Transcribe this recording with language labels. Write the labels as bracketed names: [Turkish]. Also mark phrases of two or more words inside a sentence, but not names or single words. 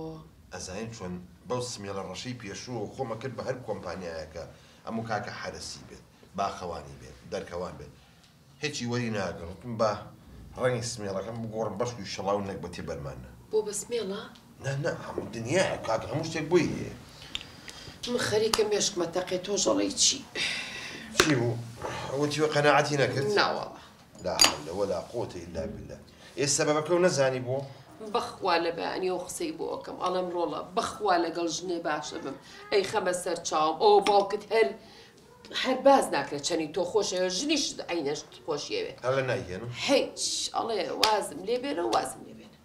[Central Kurdish] ئەزانین چۆن بەو سمێڵە ڕەشەی پێشوو خۆمە کرد بە هەر کۆمپانیایەکە ئەموو کاکە حەرەسی بێت باخەوانی بێت دەرکەوان بێت هیچی وەری ناگەڕتم بە ڕەنگی سمێڵەکەم بگۆڕم بەشکی شەڵاو نەک بە تێبەرمانە بۆ بە سمێڵە؟ نه هەموو دنیای کاکە هەموو شتێک بۆی هەیە من خەریکە مێشکمە تەقێ تۆ ژەڵی چی؟ چی بوو؟ ئەوەتی وە قەناعەتی نەکرد؟ ناوەڵە [Arabic] لا حول ولا قوة إلا بالله [Central Kurdish] ئێستا بەبەکە و نەزانی بۆ؟ بەخوا لە بەیانی ئەو قسەی بۆ ئەەکەم ئەڵێم ڕۆڵە بەخوا لەگەڵ ژنێ باشە بم ئەی خەمە سەر چاوم ئەو باوکت هەر باز ناکرێت چەنی تۆ خۆشەوە ژنیش عینەش خۆشیەوێ هەڵە نایهێنم هیچ ئەڵێ وازم لێ بێنە وازم لێ بێنە